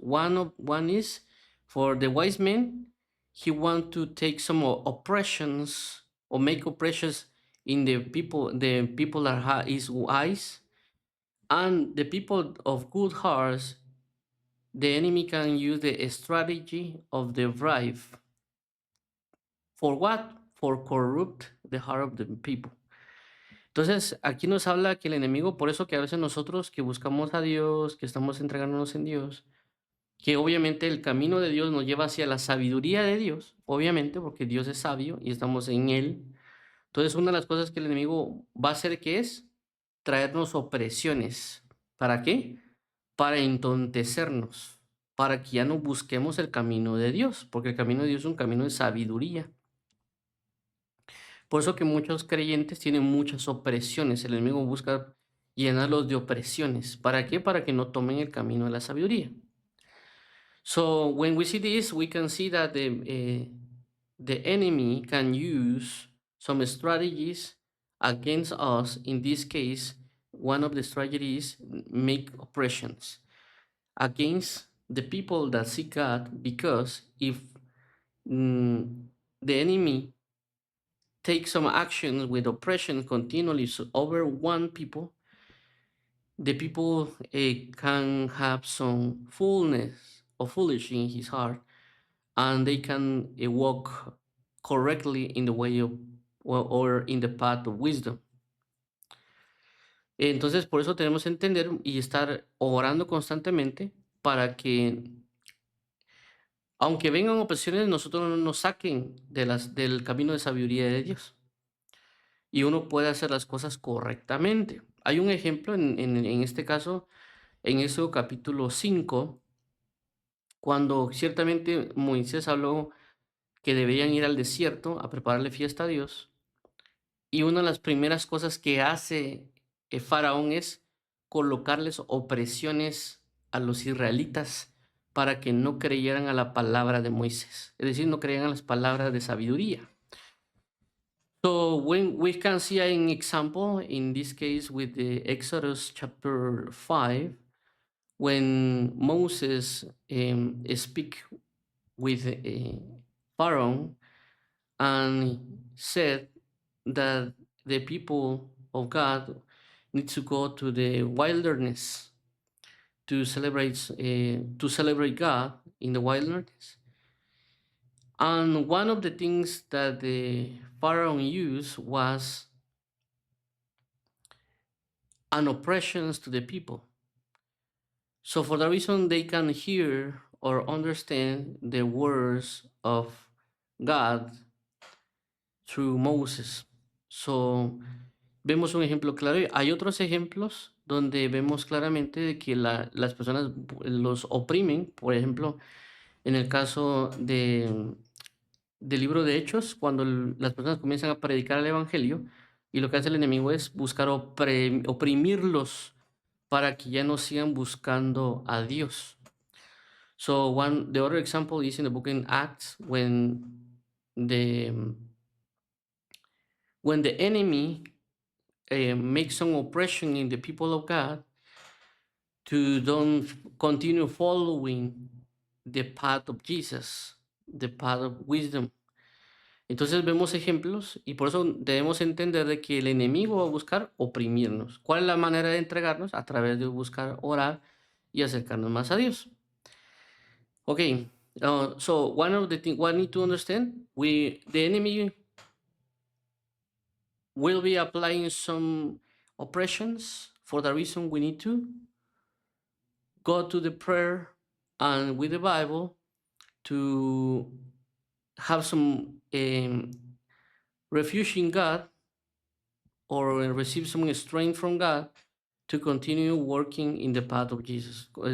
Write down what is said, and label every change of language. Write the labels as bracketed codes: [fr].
[en] One is for the wise man, he want to take some oppressions or make oppressions in the people that is wise, and the people of good hearts. The enemy can use the strategy of the bribe. For what? For corrupt the heart of the people. [es] Entonces, aquí nos habla que el enemigo, por eso que a veces nosotros que buscamos a Dios, que estamos entregándonos en Dios, que obviamente el camino de Dios nos lleva hacia la sabiduría de Dios, obviamente, porque Dios es sabio y estamos en Él. Entonces, una de las cosas que el enemigo va a hacer que es traernos opresiones. ¿Para qué? Para entontecernos, para que ya no busquemos el camino de Dios, porque el camino de Dios es un camino de sabiduría. Por eso que muchos creyentes tienen muchas opresiones. El enemigo busca llenarlos de opresiones. ¿Para qué? Para que no tomen el camino de la sabiduría. [en] So when we see this, we can see that the enemy can use some strategies against us. In this case, one of the strategies make oppressions against the people that seek God, because if the enemy takes some actions with oppression continually over one people, the people can have some fullness or foolish in his heart, and they can walk correctly in the way of or in the path of wisdom. [es] Entonces, por eso tenemos que entender y estar orando constantemente para que, aunque vengan opresiones, nosotros no nos saquen del camino de sabiduría de Dios y uno puede hacer las cosas correctamente. Hay un ejemplo en este caso, en Éxodo capítulo 5, cuando ciertamente Moisés habló que deberían ir al desierto a prepararle fiesta a Dios. Y una de las primeras cosas que hace Faraón es colocarles opresiones a los israelitas para que no creyeran a la palabra de Moisés, es decir, no creyeran a las palabras de sabiduría. [en] So when we can see an example in this case with the Exodus chapter 5, when Moses speak with Pharaoh and said that the people of God need to go to the wilderness to celebrate God in the wilderness. And one of the things that the Pharaoh used was an oppressions to the people. So for that reason, they can hear or understand the words of God through Moses. [es] So vemos un ejemplo claro. Hay otros ejemplos donde vemos claramente de que las personas los oprimen. Por ejemplo, en el caso del libro de Hechos, cuando las personas comienzan a predicar el evangelio, y lo que hace el enemigo es buscar oprimirlos para que ya no sigan buscando a Dios. [en] So the other example is in the book in Acts when the enemy makes some oppression in the people of God to don't continue following the path of Jesus, the path of wisdom. [es] Entonces vemos ejemplos y por eso debemos entender de que el enemigo va a buscar oprimirnos. ¿Cuál es la manera de entregarnos? A través de buscar orar y acercarnos más a Dios. [en] Okay, so one of the things we need to understand, the enemy will be applying some oppressions. For the reason we need to go to the prayer and with the Bible to have some refuge in God or receive some strength from God to continue working in the path of Jesus.